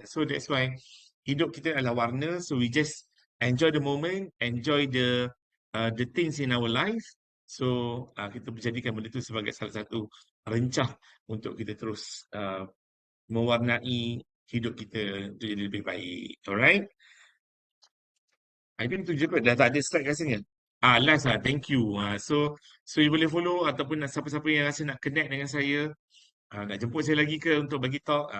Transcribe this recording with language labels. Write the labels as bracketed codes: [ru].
[ms] So that's why hidup kita adalah warna. [en] So we just enjoy the moment, enjoy the things in our life. [ms] So kita menjadikan benda itu sebagai salah satu rencah untuk kita terus mewarnai hidup kita untuk jadi lebih baik. Alright? [en] I think [ms] itu je kot. Dah tak ada slide rasanya. Last lah. [en] Thank you. [ms] So you boleh follow ataupun siapa-siapa yang rasa nak connect dengan saya, nak jemput saya lagi ke untuk bagi talk.